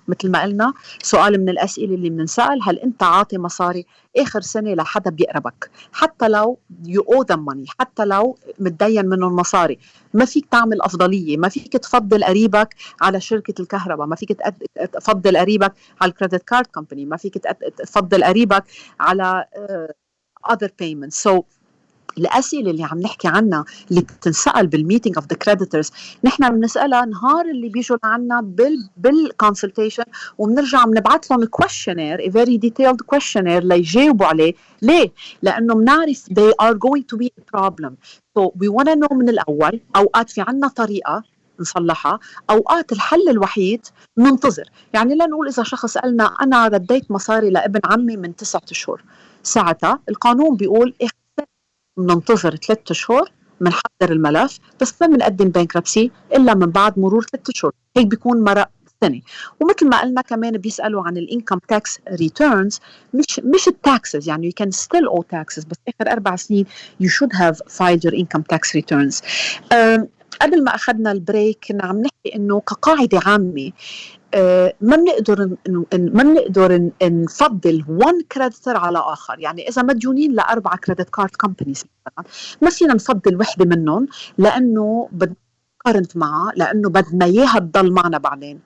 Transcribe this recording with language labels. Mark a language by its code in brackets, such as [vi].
[ar] مثل ما قلنا، سؤال من الأسئلة اللي بنسأل: هل أنت عاطي مصاري آخر سنة لحدا بيقربك؟ حتى لو [en] you owe them money، [ar] حتى لو متدين منهم مصاري، ما فيك تعمل أفضلية، ما فيك تفضل قريبك على شركة الكهرباء، ما فيك تفضل قريبك على الكريدت كارد كومباني، ما فيك تفضل قريبك على [en] other payments. [ar] So الأسئلة اللي عم نحكي عنها اللي بتنسأل بالميتينج اوف ذا كريديتورز، نحن بنسألها نهار اللي بيجوا لعنا بالكونسلتيشن، وبنرجع بنبعث لهم [en] questionnaire, a very detailed questionnaire [ar] ليجاوبوا عليه. ليه؟ لأنه بنعرف [en] they are going to be a problem. So we want to know [ar] من الأول. أوقات في عنا طريقة نصلحها، أوقات الحل الوحيد ننتظر. يعني لا نقول إذا شخص قالنا أنا رديت مصاري لابن عمي من 9 أشهر، ساعتها القانون بيقول مننتظر 3 أشهر، منحضر الملف، بس ما منقدم بانكربسي إلا من بعد مرور 3 أشهر. هيك بيكون مرق سنة. ومثل ما قلنا كمان بيسألوا عن الانكم تاكس ريتيرنز، مش التاكسز. يعني [en] you can still owe taxes، [ar] بس آخر 4 سنين [en] you should have filed your income tax returns. [ar] قبل ما أخذنا البريك كنا عم نحكي إنه كقاعدة عامة ما بنقدر نفضل [en] one creditor [ar] على آخر. يعني إذا مديونين ل4 credit card companies مثلا، ما فينا نفضل وحدة منهم لأنه قارنت معها، لأنه بدنا إياها تضل معنا بعدين.